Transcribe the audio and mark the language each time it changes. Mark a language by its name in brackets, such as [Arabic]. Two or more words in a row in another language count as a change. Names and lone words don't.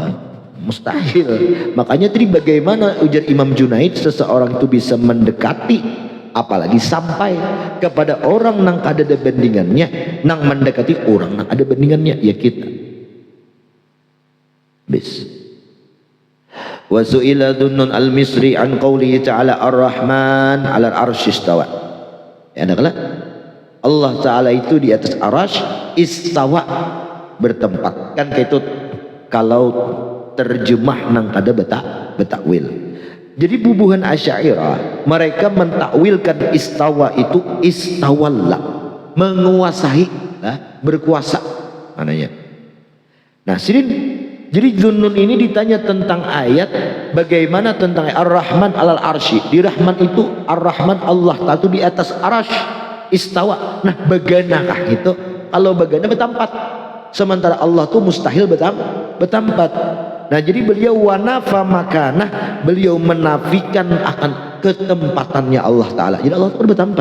[Banjar] Mustahil. Makanya tadi bagaimana ujar Imam Junaid seseorang itu bisa mendekati, apalagi sampai kepada orang nang ada bandingannya, nang mendekati orang nang ada bandingannya, ya kita. Bis. [Arabic] وسئل ذو النون المصري عن قوله تعالى الرحمن على العرش استوى. [Banjar] Ya adalah Allah Ta'ala itu di atas arasy istawa, bertempat. Kan kayak itu kalau terjemah nang kada betakwil. Jadi bubuhan Asy'ariyah mereka mentakwilkan istawa itu istawalla, menguasai, nah, berkuasa mananya. Nah sini jadi Dhunnun ini ditanya tentang ayat, bagaimana tentang [Arabic] الرحمن على العرش. [Banjar] Di Rahman itu Ar-Rahman Allah Ta'ala di atas arasy istawa. Nah baganakah itu? Kalau bagana bertempat, sementara Allah tuh mustahil bertempat. Nah jadi beliau [Arabic] ونفى مكانه, [Banjar] beliau menafikan akan ketempatannya Allah Ta'ala. Jadi Allah Ta'ala bertempat.